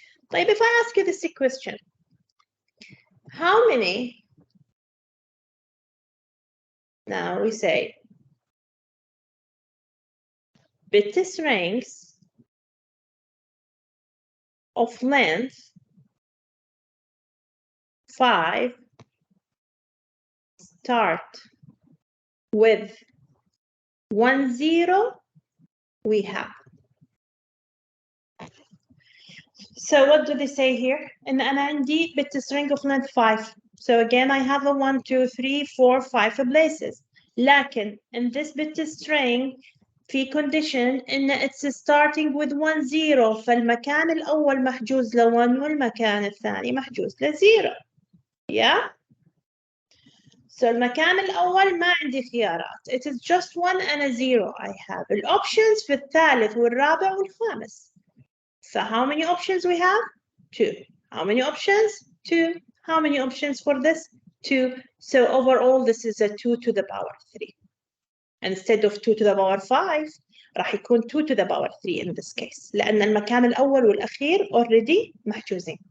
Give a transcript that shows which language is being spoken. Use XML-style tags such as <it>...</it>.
<ar>طيب,</ar> <en>if I ask you this question, how many, now we say, bit strings of length 5 start with 1 0 we have? So what do they say here? And</en> <ar>أنا عندي</ar> <en>bit string of length 5. So again, I have a 1, 2, 3, 4, 5 places.</en> <ar>لكن</ar> <en>in this bit string,</en> <ar>في condition إن</ar> <en>it's starting with 1 0</en> <ar>فالمكان الأول محجوز ل 1 والمكان الثاني محجوز ل 0.</ar> <en>Yeah.</en> <ar>So المكان الأول ما عندي خيارات.</ar> <en>It is just 1 and a 0 I have.</en> <ar>الأوبشنز في الثالث والرابع والخامس.</ar> <en>So how many options we have? 2. How many options? 2. How many options for this? 2. So overall this is a 2 to the power 3. Instead of 2 to the power 5</en> <ar>راح يكون</ar> <en>2 to the power 3 in this case.</en> <ar>لأن المكان الأول والأخير already محجوزين.</ar>